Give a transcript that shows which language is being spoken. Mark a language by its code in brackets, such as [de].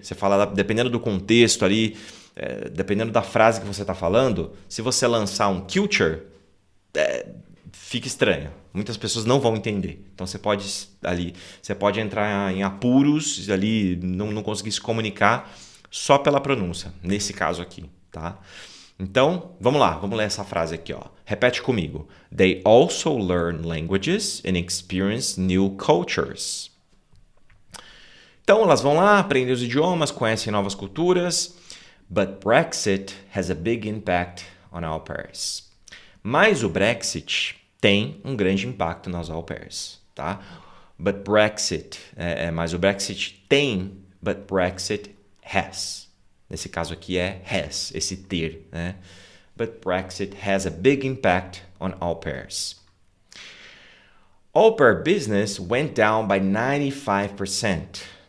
[pt] Você fala, dependendo do contexto ali, dependendo da frase que você tá falando, se você lançar um culture, fica estranho. Muitas pessoas não vão entender. Então você pode entrar em apuros ali, não conseguir se comunicar só pela pronúncia, nesse caso aqui, tá? Então, vamos lá, vamos ler essa frase aqui, ó. Repete comigo. [en] They also learn languages and experience new cultures. [pt] Então, elas vão lá, aprendem os idiomas, conhecem novas culturas. [en] But Brexit has a big impact on au pairs. [pt] Mas o Brexit tem um grande impacto nas au pairs, tá? [en] But Brexit, [pt] mas o Brexit tem, [en] but Brexit has. [pt] Nesse caso aqui é has, esse ter, né? [en] But Brexit has a big impact on au pairs. Au pair business went down by 95%.